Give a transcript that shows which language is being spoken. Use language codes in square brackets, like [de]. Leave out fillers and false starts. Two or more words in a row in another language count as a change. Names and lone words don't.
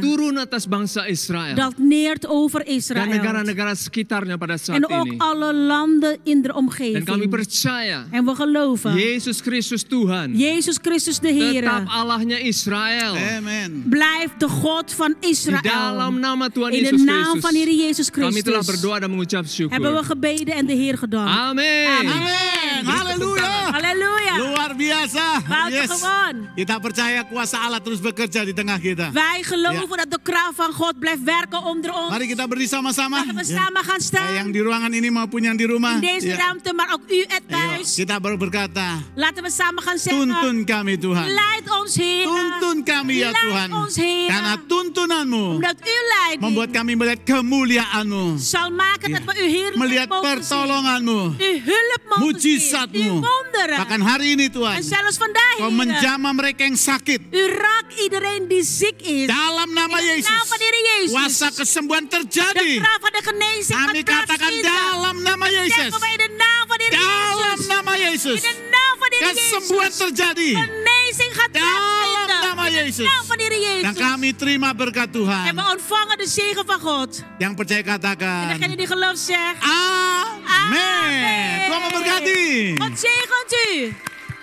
[id] Turun atas bangsa Israel. [nl] Dat neert over [id] Dan [nl] Israël. [id] negara-negara sekitarnya pada saat [nl] En ook [id] ini. [nl] alle landen in de [id] Dan kami [nl] omgeving. [id] percaya [nl] En we geloven. [id] Yesus Kristus Tuhan [nl] Jezus Christus de [id] tetap [nl] Heer [id] Allahnya Israel. [nl] Amen. blijft de God van [id] Di dalam [nl] Israël. [id] nama Tuhan [nl] In de [id] Yesus [nl] naam van Heer [id] Kristus. [nl] Jezus [id] Kami telah [nl] Christus [id] berdoa dan mengucap [nl] hebben we [id] syukur. [nl] gebeden en de Heer gedaan. [id] Amin. [nl] Amen. [id] Amen. Haleluya. [nl] Halleluja. [id] Luar biasa. [nl] Buitengewoon. [id] Kita percaya kuasa Allah terus bekerja di tengah kita. [nl] Wij geloven dat de kracht van God blijft werken onder ons. [id] Mari kita berdiri sama-sama. [nl] Laten we samen gaan staan. [id] Yang di ruangan ini maupun yang di rumah. [nl] In deze ruimte, maar ook u het [id] Ayo, [nl] thuis. [id] kita baru berkata, [nl] Laten we samen gaan zeggen. [id] tuntun kami Tuhan. [nl] Leid ons, Heer. [id] Tuntun kami ya [nl] Leid [id] Tuhan. [nl] ons, Heer. [id] Karena tuntunanmu [nl] Omdat uw leiding [id] membuat kami melihat kemuliaanmu. [nl] zal maken dat we uw heerlijkheid [id] Melihat [nl] mogen zien. [id] pertolonganmu. [nl] Uw hulp mogen zien. [id] Mujizatmu. [nl] Uw wonderen. [id] Bahkan hari ini Tuhan. [nl] En zelfs vandaag, [id] Kau [nl] Heer. [id] menjamah mereka yang sakit. [nl] U raakt iedereen die ziek is. [id] Dalam nama [nl] In de [id] Yesus. [nl] naam van de Heer Jezus. [id] Kuasa kesembuhan [nl] De [id] terjadi. [nl] kracht van de genezing [id] Kami [nl] gaat [id] katakan [nl] plaatsvinden. [id] dalam nama Yesus. [nl] Zeggen wij in de naam van de Heer [id] Dalam [nl] Jezus. [id] nama Yesus. [nl] In de naam van de Heer [id] Kesembuhan [nl] Jezus. [id] terjadi. [nl] Genezing gaat [id] Dalam [nl] plaatsvinden. [id] nama [nl] In de [id] Yesus. [nl] naam van de Heer [id] Dan [nl] Jezus. [id] kami terima berkat [nl] En [id] Tuhan. [nl] we ontvangen de zegen van God. [id] Yang percaya [nl] En [id] katakan. [nl] degene die gelooft zegt. [id] Amen. Tuhan memberkati. [nl] God zegent u.